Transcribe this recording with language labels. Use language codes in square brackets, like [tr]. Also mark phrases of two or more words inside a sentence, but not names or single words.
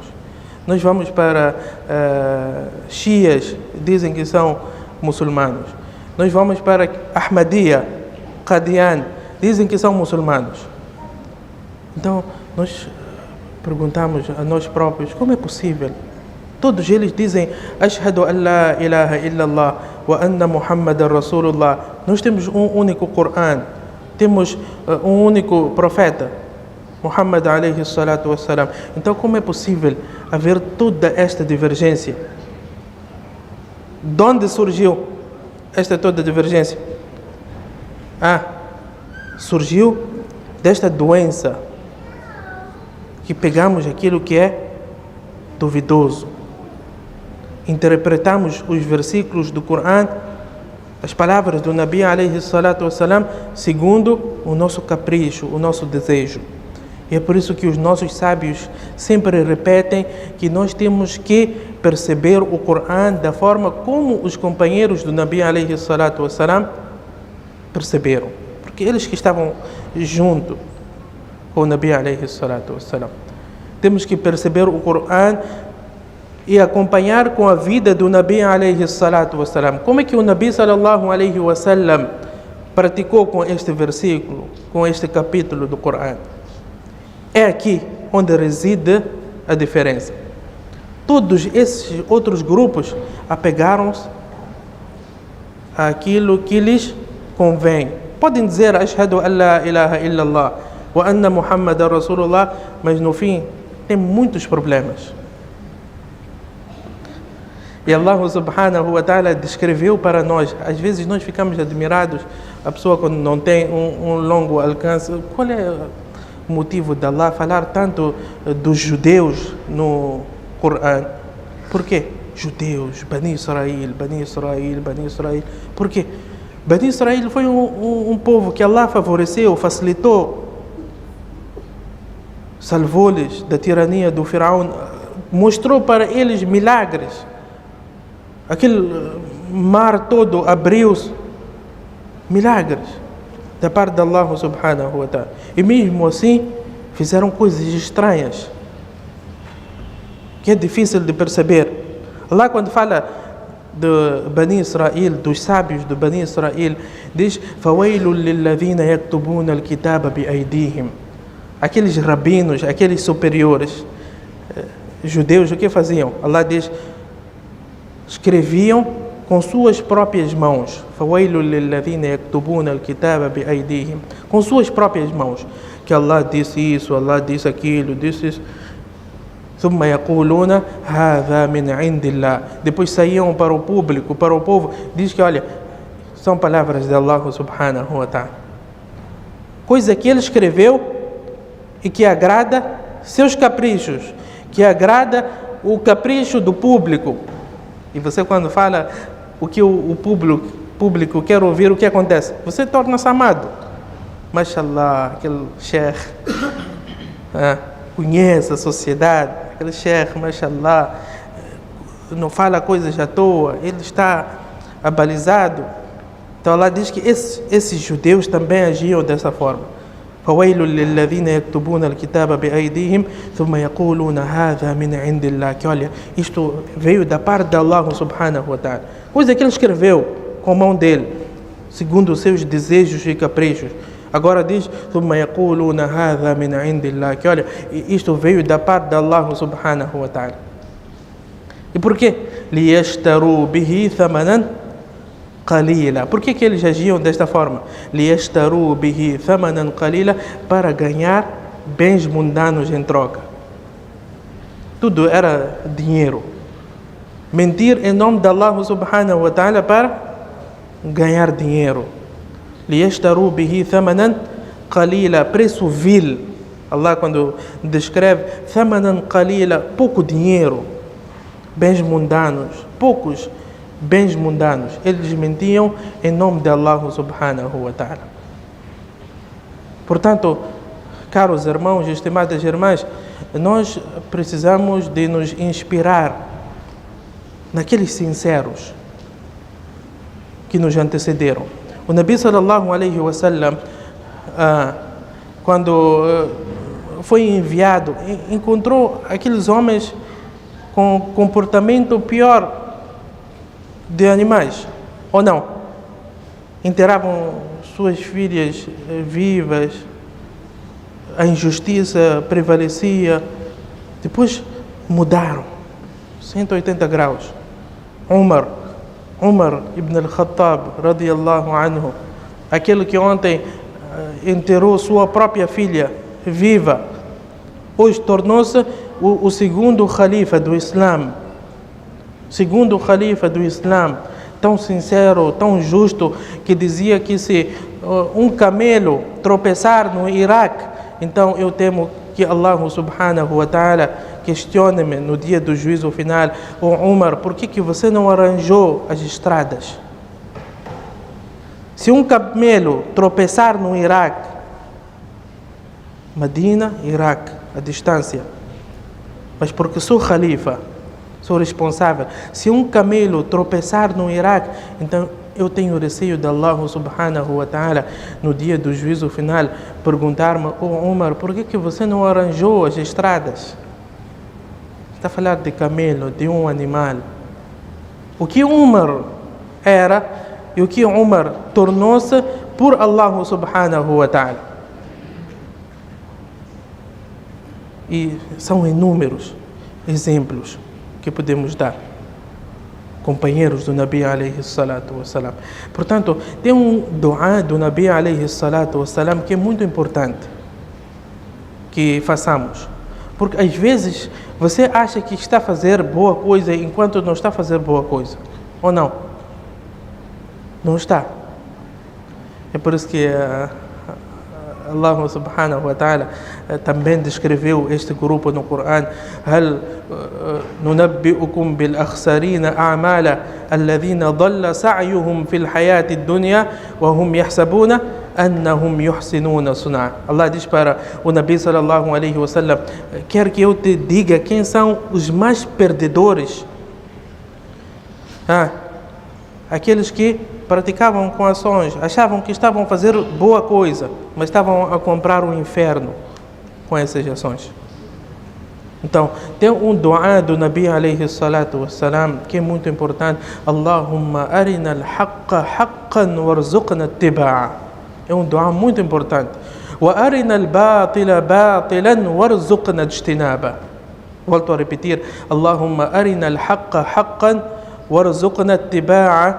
[pt] Nós vamos para xias, dizem que são muçulmanos. Nós vamos para Ahmadiyya, Qadian, dizem que são muçulmanos. Então, nós perguntamos a nós próprios, como é possível? Todos eles dizem [ar] أشهد أن لا إله إلا الله وأن محمدا رسول الله. [pt] Nós temos um único Corão, temos um único profeta, [ar] محمد عليه الصلاة والسلام. [pt] Então, como é possível haver toda esta divergência? De onde surgiu esta toda divergência? Surgiu desta doença, que pegamos aquilo que é duvidoso, interpretamos os versículos do Corão, as palavras do Nabi [ar] عليه الصلاة والسلام, [pt] segundo o nosso capricho, o nosso desejo. E é por isso que os nossos sábios sempre repetem que nós temos que perceber o Corão da forma como os companheiros do Nabi [ar] عليه الصلاة والسلام [pt] perceberam. Porque eles que estavam junto com o Nabi [ar] عليه الصلاة والسلام. [pt] Temos que perceber o Corão e acompanhar com a vida do Nabi [ar] عليه الصلاة والسلام. [pt] Como é que o Nabi [ar] صلى الله عليه وسلم [pt] praticou com este versículo, com este capítulo do Corão? É aqui onde reside a diferença. Todos esses outros grupos apegaram-se àquilo que lhes convém. Podem dizer [ar] أشهد أن لا إله إلا الله وأن محمدا رسول الله, [pt] mas no fim tem muitos problemas. E Allah [ar] سبحانه وتعالى [pt] descreveu para nós. Às vezes nós ficamos admirados, a pessoa quando não tem um longo alcance. Qual é o motivo de Allah falar tanto dos judeus no Corão? Por quê? Judeus, Bani Israel, Bani Israel, Bani Israel. Por quê? Bani Israel foi um povo que Allah favoreceu, facilitou, salvou-lhes da tirania do Firaun, mostrou para eles milagres. Aquele mar todo abriu-se, milagres da parte de Allah [ar] سبحانه وتعالى. [pt] E mesmo assim fizeram coisas estranhas que é difícil de perceber. Allah, quando fala de Bani Israel, dos sábios de Bani Israel, diz: [ar] فَوَيْلٌ لِلَّذِينَ يَكْتُبُونَ الْكِتَابَ بِأَيْدِيهِمْ. [pt] Aqueles rabinos, aqueles superiores judeus, o que faziam? Allah diz: escreviam com suas próprias mãos. [ar] فَوَيْلٌ لِلَّذِينَ يَكْتُبُونَ الْكِتَابَ بِأَيْدِيهِمْ. [pt] Com suas próprias mãos. Que Allah disse isso, Allah disse aquilo, disse isso. [ar] ثُمَّ يَقُولُونَ هَذَا مِنْ عِنْدِ اللَّهِ. [pt] Depois saíam para o público, para o povo, diz que, olha, são palavras de Allah [ar] سبحانه وتعالى. [pt] Coisa que ele escreveu e que agrada seus caprichos, que agrada o capricho do público. E você, quando fala o que o público quer ouvir, o que acontece? Você torna-se amado. Mashallah, aquele sheikh conhece a sociedade, aquele sheikh, mashallah, não fala coisas à toa, ele está abalizado. Então Allah diz que esses judeus também agiam dessa forma. [ar] فَوَيْلٌ لِلَّذِينَ يَكْتُبُونَ الْكِتَابَ بِأَيْدِيهِمْ ثُمَّ يَقُولُونَ هَذَا مِنْ عِنْدِ اللَّهِ. [pt] Que olha, isto veio da parte de Allah [ar] سبحانه وتعالى. [pt] Coisa que ele escreveu com a mão dele, segundo os seus desejos e caprichos. Agora diz: [ar] ثُمَّ يَقُولُونَ هَذَا مِنْ عِنْدِ اللَّهِ. [pt] Que olha, isto veio da parte de Allah [ar] سبحانه وتعالى. [pt] E por quê? [ar] لِيَشْتَرُوا بِهِ ثَمَنًا قَلِيلًا. [pt] Por que eles agiam desta forma? [ar] لِيَشْتَرُوا بِهِ ثَمَنًا قَلِيلًا. [pt] Para ganhar bens mundanos em troca. Tudo era dinheiro. Mentir em nome de Allah [ar] سبحانه وتعالى [pt] para ganhar dinheiro. [ar] لِيَشْتَرُوا بِهِ ثَمَنًا قَلِيلًا. [pt] Preço vil. Allah, quando descreve [ar] ثَمَنًا قَلِيلًا, [pt] pouco dinheiro, bens mundanos, poucos bens mundanos. Eles mentiam em nome de Allah [ar] سبحانه وتعالى. [pt] Portanto, caros irmãos e estimadas irmãs, nós precisamos de nos inspirar naqueles sinceros que nos antecederam. O Nabi [ar] صلى الله عليه وسلم, [pt] quando foi enviado, encontrou aqueles homens com comportamento pior de animais, ou não? Enterravam suas filhas vivas, a injustiça prevalecia. Depois mudaram 180 graus. Umar ibn al-Khattab [ar] رضي الله عنه, [pt] aquele que ontem enterrou sua própria filha viva, hoje tornou-se o segundo khalifa do Islã. Segundo khalifa do Islã, tão sincero, tão justo, que dizia que se um camelo tropeçar no Iraque, então eu temo que Allah [ar] سبحانه وتعالى [pt] questione-me no dia do juízo final: oh Umar, por que você não arranjou as estradas? Se um camelo tropeçar no Iraque, Medina, Iraque, a distância. Mas porque sou Khalifa, sou responsável. Se um camelo tropeçar no Iraque, então eu tenho receio de Allah [ar] سبحانه وتعالى, [pt] no dia do juízo final, perguntar-me: Umar, por que você não arranjou as estradas? Está a falar de camelo, de um animal. O que Umar era e o que Umar tornou-se por Allah [ar] سبحانه وتعالى. [pt] E são inúmeros exemplos que podemos dar. Companheiros do Nabi [ar] عليه الصلاة والسلام. [pt] Portanto, tem um dua do Nabi [ar] عليه الصلاة والسلام [pt] que é muito importante que façamos. Porque às vezes você acha que está a fazer boa coisa enquanto não está a fazer boa coisa. Ou não? Não está. É por isso que Allah [ar] سبحانه وتعالى [pt] também descreveu este grupo no Coran: [ar] هل ننبئكم بالأخسرين أعمالا الذين ضل سعيهم في الحياة الدنيا وهم يحسبون أنهم يحسنون صنعا. [pt] Allah diz para o Nabi [ar] صلى الله عليه وسلم: [pt] quer que eu te diga quem são os mais perdedores? Aqueles que praticavam com ações, achavam que estavam a fazer boa coisa, mas estavam a comprar o inferno com essas ações. Então, tem um dua do Nabi [ar] عليه الصلاة والسلام [pt] que é muito importante: [ar] اللهم أرنا الحق حقا وارزقنا اتباعه. [pt] É um dua muito importante. [ar] وأرنا الباطل باطلا وارزقنا اجتنابه. [pt] Volto a repetir: [ar] اللهم أرنا الحق حقا وارزقنا اتباعه.